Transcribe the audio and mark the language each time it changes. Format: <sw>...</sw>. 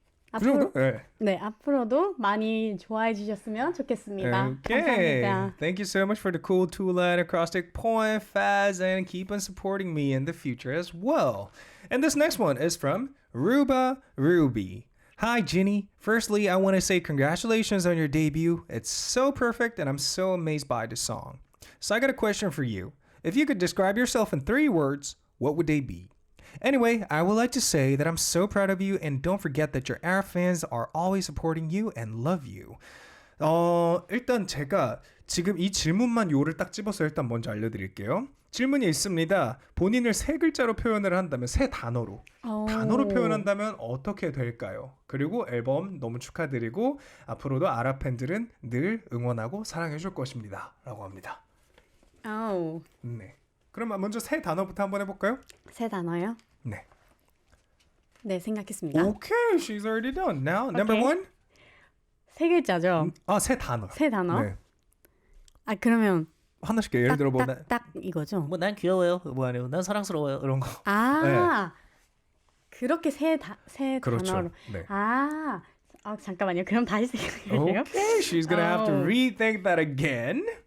<ko>앞으로, 네, 앞으로도 많이 좋아해 주셨으면 좋겠습니다.</ko> <en>Okay.</en> <ko>감사합니다.</ko> <en>Thank you so much for the cool two-line acrostic poem, Faz, and keep on supporting me in the future as well. And this next one is from Ruba Ruby. Hi, JINI. Firstly, I want to say congratulations on your debut. It's so perfect, and I'm so amazed by the song. So I got a question for you. If you could describe yourself in 3 words, what would they be? Anyway, I would like to say that I'm so proud of you and don't forget that your ARA fans are always supporting you and love you.</en> <ko>일단 제가 지금 이 질문만 요를 딱 집어서 일단 먼저 알려드릴게요. 질문이 있습니다. 본인을 3글자로 표현을 한다면 3단어로. 단어로 표현한다면 어떻게 될까요? 그리고 앨범 너무 축하드리고 앞으로도 아라 팬들은 늘 응원하고 사랑해줄 것입니다. 라고 합니다. 네. 그럼 먼저 3단어부터 한번 해볼까요? 3단어요? 네. 네, 생각했습니다.</ko> <en>Okay, she's already done. Now, number 1?</en> <ko>3글자죠? 3단어. 3단어? 네. 그러면 하나씩 예를 들어 뭐 딱 이거죠? 난 귀여워요. 아니요. 난 사랑스러워요. 이런 거. 네. 그렇게 세 그렇죠. 단어로. 네. 잠깐만요. 그럼 다시 생각해볼게요.</ko> <en>Okay, she's gonna have to rethink that again.</en>